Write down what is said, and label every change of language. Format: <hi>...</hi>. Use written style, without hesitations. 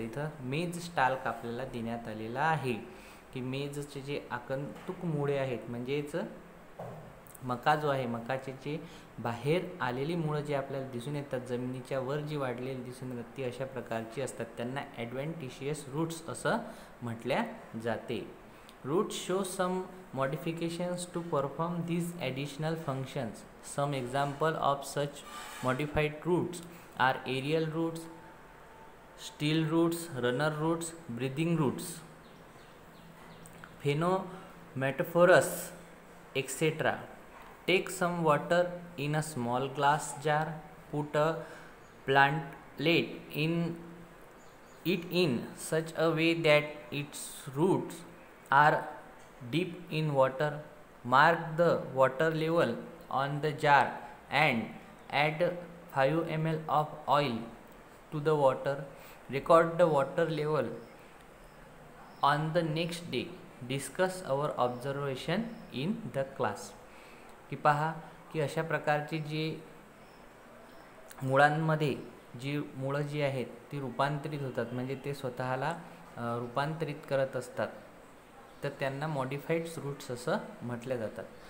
<mr>इथं मेज स्टाल्क आपल्याला देण्यात आलेला आहे की मेजचे जे आगंतुक मुळे आहेत म्हणजेच मका जो आहे, मकाचे जे बाहेर आलेली मुळं जे आपल्याला दिसून येतात, जमिनीच्या वर जी वाढलेली दिसून येतात, ती अशा प्रकारची असतात. त्यांना ॲडव्हेंटिशियस रूट्स असं म्हटल्या जाते.</mr> <en>Roots show some modifications to perform these additional functions. Some example of such modified roots are aerial roots, steel roots, runner roots, breathing roots, phenomatophorous, etc. Take some water in a small glass jar, put a plantlet in such a way that its roots are deep in water. Mark the water level on the jar and add 5 ml of oil to the water. Record the water level on the next day. Discuss our observation in the class.</en> <mr>की पहा की अशा प्रकारची जी मुळांमध्ये जी मुळं जी आहेत ती रूपांतरित होतात, म्हणजे ते स्वतःला रूपांतरित करत असतात, तर त्यांना मॉडिफाईड रूट्स असं म्हटल्या जातात.</mr>